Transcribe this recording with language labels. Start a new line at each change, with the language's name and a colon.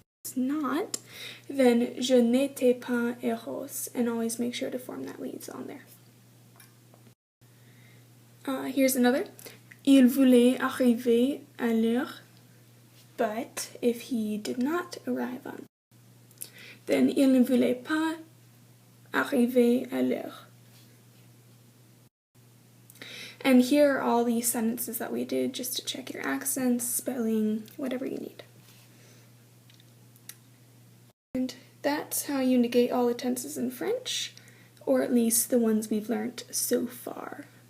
English: It's not, then
French: je n'étais pas heureuse,
English: and always make sure to form that leads on there. Here's another.
French: Il voulait arriver à l'heure,
English: but if he did not arrive on, then
French: il ne voulait pas arriver à l'heure.
English: And here are all the sentences that we did just to check your accents, spelling, whatever you need. And that's how you negate all the tenses in French, or at least the ones we've learned so far.